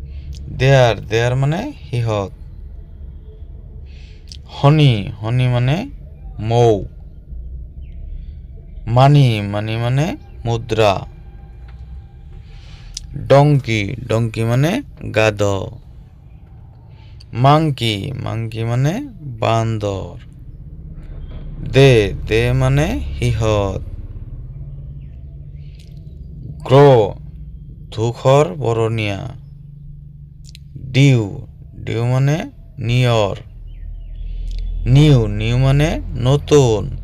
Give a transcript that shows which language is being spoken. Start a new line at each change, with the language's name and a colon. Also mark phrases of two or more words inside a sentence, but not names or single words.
Assamese: দেয়াৰ মানে সিহঁত।
English: honey honey
Assamese: মানে মৌ।
English: money money
Assamese: মানে মুদ্রা।
English: donkey donkey
Assamese: মানে গাধ।
English: monkey monkey
Assamese: মানে বান্দর।
English: they they
Assamese: মানে হিহত। গ্রো ধূসর বরণিয়া।
English: dew dew
Assamese: মানে নিয়র।
English: new new
Assamese: মানে নতুন।